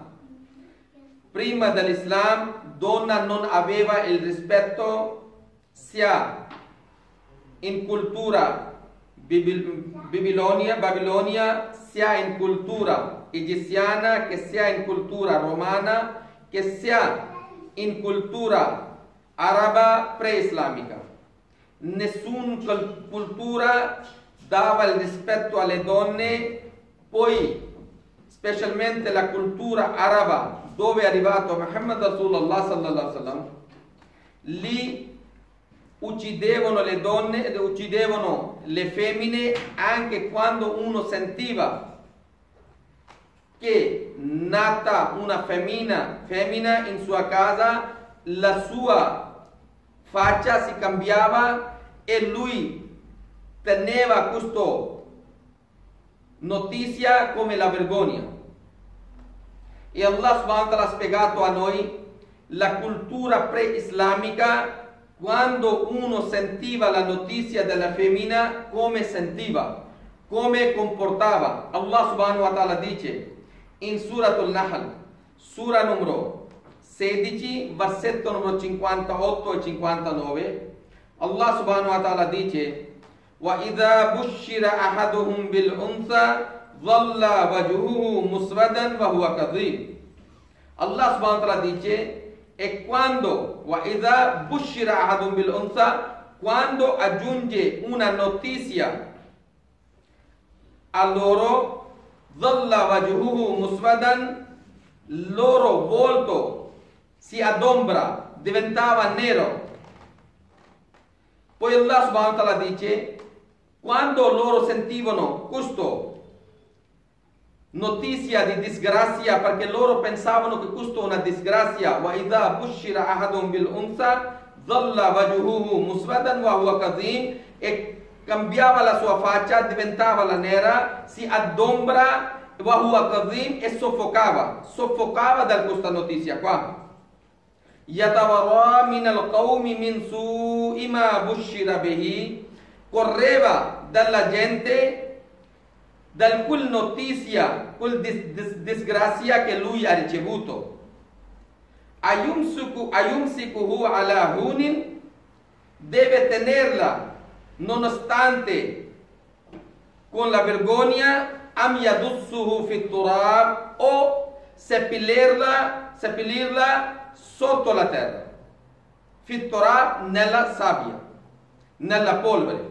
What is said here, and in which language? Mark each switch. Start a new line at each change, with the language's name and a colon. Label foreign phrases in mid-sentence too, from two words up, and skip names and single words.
Italian: Prima dell'Islam, donna non aveva il rispetto sia in cultura Babilonia, sia in cultura egiziana, che sia in cultura romana, che sia in cultura araba preislamica. nessuna cultura dava il rispetto alle donne, poi specialmente la cultura araba dove è arrivato Muhammad
Arabic: رسول الله صلى الله عليه وسلم,
Italian: lì uccidevano le donne ed uccidevano le femmine anche quando uno sentiva che nata una femmina in sua casa, la sua faccia si cambiava e lui teneva questa notizia come la vergogna. E
Arabic: الله سبحانه وتعالى
Italian: ha spiegato a noi la cultura pre-islamica, quando uno sentiva la notizia della femmina, come sentiva, come comportava.
Arabic: الله سبحانه وتعالى
Italian: dice in Suratul Nahl, sura numero 16, versetto numero 58 e 59,
Arabic: الله سبحانه وتعالى dice: وَإِذَا بُشِّرَ أَحَدُهُمْ بِالْأُنْثَى ظَلَّ وَجْهُهُ مُسْوَدًا وَهُوَ كَظِيمٌ. الله سبحانه وتعالى
Italian: dice, e quando
Arabic: وَإِذَا بُشِّرَ أَحَدُهُمْ بِالْأُنْثَى,
Italian: quando aggiunge una notizia a loro,
Arabic: ظَلَّ وَجْهُهُ مُسْوَدًا,
Italian: loro volto si adombra, diventava nero. Poi
Arabic: الله سبحانه وتعالى
Italian: dice, quando loro sentivano questa notizia di disgrazia, perché loro pensavano che questa è una disgrazia,
Arabic: وَإِذَا بُشِّرَ أَحَدٌ بِالْأُنْثَى ظَلَّ وَجْهُهُ مُسْوَدًا وَهُوَ كَظِيمٌ,
Italian: e cambiava la sua faccia, diventava la nera, si adombra,
Arabic: وَهُوَ كَظِيمٌ,
Italian: e soffocava da questa notizia qua.
Arabic: يَتَوَرَّى مِنَ الْقَوْمِ مِنْ سُوءِ مَا بُشِّرَ بِهِ,
Italian: correva dalla gente da quel notizia, quel disgrazia che lui ha ricevuto.
Arabic: أيمسكه على هون,
Italian: deve tenerla nonostante con la vergogna,
Arabic: أم يدسه في التراب,
Italian: o seppellirla sotto la terra,
Arabic: في التراب,
Italian: nella sabbia, nella polvere.